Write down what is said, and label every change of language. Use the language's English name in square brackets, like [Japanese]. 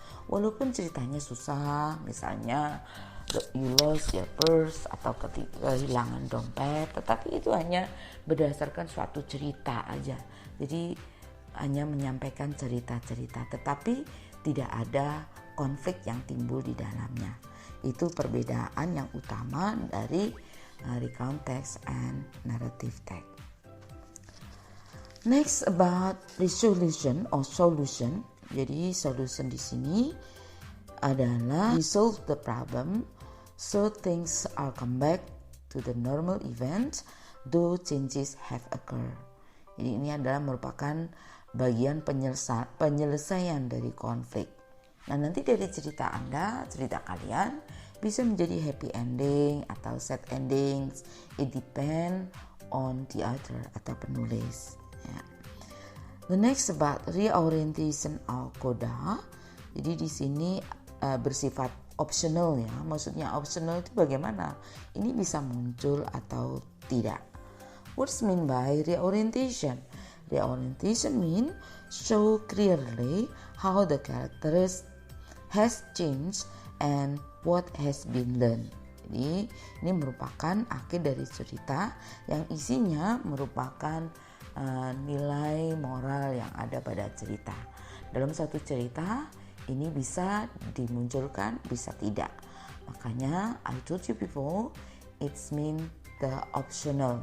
[Indonesian] Walaupun ceritanya susah, misalnya [English] you lost your purse [Indonesian] atau kehilangan dompet, tetapi itu hanya berdasarkan suatu cerita aja. Jadi hanya menyampaikan cerita-cerita, tetapi tidak ada konflik yang timbul di dalamnya. Itu perbedaan yang utama dari recount text and narrative text. [English] Next about resolution or solution. [Indonesian] Jadi solution di sini adalah [English] resolve the problem so things are come back to the normal event though changes have occurred. [Indonesian] Jadi ini adalah merupakan bagian penyelesaian dari konflik. Nah nanti dari cerita Anda, cerita kalian bisa menjadi happy ending atau sad endings. [English] It depend on the author [Indonesian] atau penulis. Ya. [English] The next about reorientation or coda. [Indonesian] Jadi di sini bersifat optional ya. Maksudnya optional itu bagaimana? Ini bisa muncul atau tidak. [English] What's mean by reorientation? Reorientation mean show clearly how the characters has changed and what has been learned. [Indonesian] Jadi ini merupakan akhir dari cerita yang isinya merupakan nilai moral yang ada pada cerita. Dalam satu cerita ini bisa dimunculkan, bisa tidak. Makanya [English] I told you before, it's mean the optional.